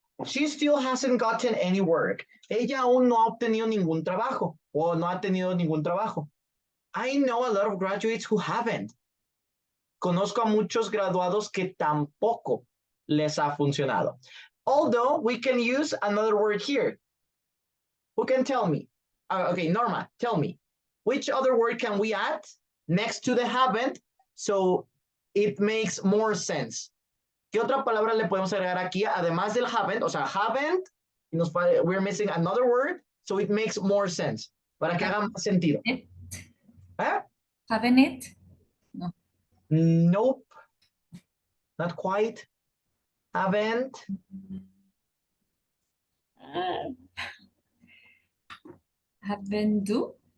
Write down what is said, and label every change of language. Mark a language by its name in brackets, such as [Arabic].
[English] She still hasn't gotten any work. [Spanish] Ella aún no ha obtenido ningún trabajo o no ha tenido ningún trabajo. [English] I know a lot of graduates who haven't. [Spanish] Conozco a muchos graduados que tampoco les ha funcionado. [English] Although we can use another word here. Who can tell me? Okay, Norma, tell me. Which other word can we add next to the haven't so it makes more sense? [Spanish] ¿Qué otra palabra le podemos agregar aquí además del haven't? O sea, [English] haven't, we're missing another word, so it makes more sense. [Spanish] Para que haga más sentido. [English] It? ¿Eh? Haven't it? No. Nope. Not quite. Haven't. Haven't do?